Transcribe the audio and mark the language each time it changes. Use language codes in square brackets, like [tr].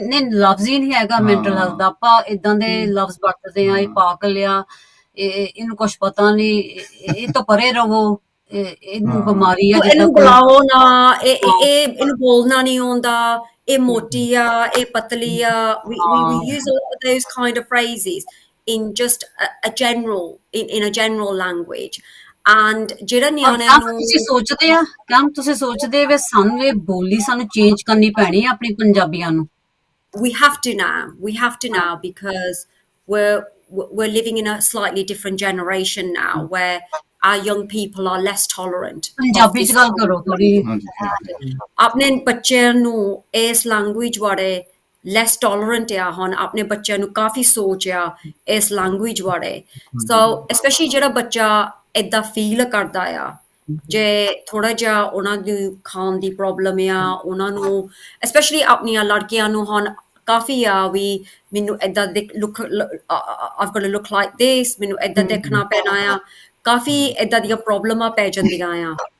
[pa] ਨਹੀਂ ਲਫ਼ਜ਼ ਹੀ ਨਹੀਂ ਹੈਗਾ ਮੈਂਟਲ ਹੈਲਥ ਦਾ। ਆਪਾਂ ਇਦਾਂ ਦੇ ਲਫ਼ਜ਼ ਵਰਤਦੇ ਆ, ਇਹ ਪਾਗਲ ਆ, ਇਹਨੂੰ ਕੁਛ ਪਤਾ ਨਹੀਂ, ਇਹ ਤੋਂ ਪਰੇ ਰਹੋ, ਇਹਨੂੰ ਬਿਮਾਰੀ ਆ, ਇਹਨੂੰ ਬੁਲਾਓ ਨਾ, ਇਹਨੂੰ ਬੋਲਣਾ ਨਹੀਂ ਆਉਂਦਾ, ਇਹ ਮੋਟੀ ਆ, ਇਹ ਪਤਲੀ ਆ। [en] we use all of those kind of phrases in just a general language, and [pa] ਜਿਹੜਾ ਨਿਆਣਿਆਂ ਨੂੰ ਤੁਸੀਂ ਸੋਚਦੇ ਵੇ ਸਾਨੂੰ ਇਹ ਬੋਲੀ ਸਾਨੂੰ ਚੇਂਜ ਕਰਨੀ ਪੈਣੀ ਆ ਆਪਣੀ ਪੰਜਾਬੀਆਂ ਨੂੰ। [en] we have to now because we're living in a slightly different generation now where our young people are less tolerant। [pa] Punjabi ਚ ਗੱਲ ਕਰੋ ਥੋੜੀ। ਆਪਣੇ ਬੱਚਿਆਂ ਨੂੰ ਇਸ ਲੈਂਗੁਏਜ ਬਾਰੇ ਲੈਸ ਟੋਲਰੈਂਟ ਆ, ਹੁਣ ਆਪਣੇ ਬੱਚਿਆਂ ਨੂੰ ਕਾਫੀ ਸੋਚ ਆ ਇਸ ਲੈਂਗੁਏਜ ਬਾਰੇ। ਸੋ ਐਸਪੈਸ਼ਲੀ ਜਿਹੜਾ ਬੱਚਾ ਏਦਾਂ ਫੀਲ ਕਰਦਾ ਆ, ਜੇ ਥੋੜਾ ਜਿਹਾ ਉਹਨਾਂ ਦੀ ਖਾਣ ਦੀ ਪ੍ਰੋਬਲਮ ਆ, ਉਹਨਾਂ ਨੂੰ ਐਸਪੈਸ਼ਲੀ ਆਪਣੀਆਂ ਲੜਕੀਆਂ ਨੂੰ ਹੁਣ ਕਾਫੀ ਆ ਵੀ ਮੈਨੂੰ ਏਦਾਂ [en] I've got to look like this, [pa] ਮੈਨੂੰ ਏਦਾਂ ਦੇਖਣਾ ਪੈਣਾ ਆ, ਕਾਫੀ ਏਦਾਂ ਦੀਆਂ ਪ੍ਰੋਬਲਮਾਂ ਪੈ ਜਾਂਦੀਆਂ ਆ।